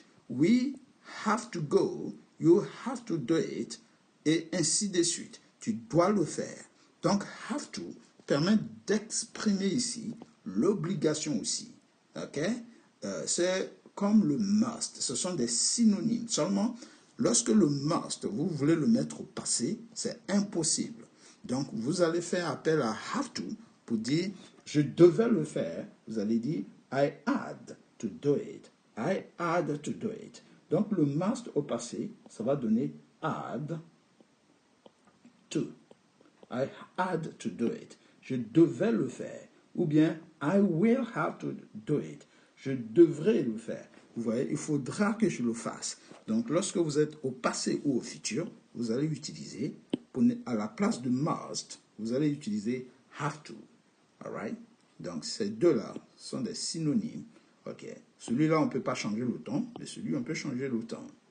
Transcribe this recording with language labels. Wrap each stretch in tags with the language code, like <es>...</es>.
<en>We have to go, you have to do it,</en> <fr>et ainsi de suite. Tu dois le faire. Donc have to permet d'exprimer ici l'obligation aussi. Ok? C'est comme le must, ce sont des synonymes. Seulement, lorsque le must, vous voulez le mettre au passé, c'est impossible. Donc, vous allez faire appel à have to pour dire, je devais le faire. Vous allez dire,</fr> <en>I had to do it. I had to do it.</en> <fr>Donc, le must au passé, ça va donner had to.</fr> <en>I had to do it.</en> <fr>Je devais le faire. Ou bien,</fr> <en>I will have to do it.</en> <fr>Je devrais le faire. Vous voyez, il faudra que je le fasse. Donc, lorsque vous êtes au passé ou au futur, vous allez utiliser, à la place de must, vous allez utiliser have to. All right? Donc, ces deux-là sont des synonymes. OK. Celui-là, on ne peut pas changer le temps, mais celui, on peut changer le temps.</fr>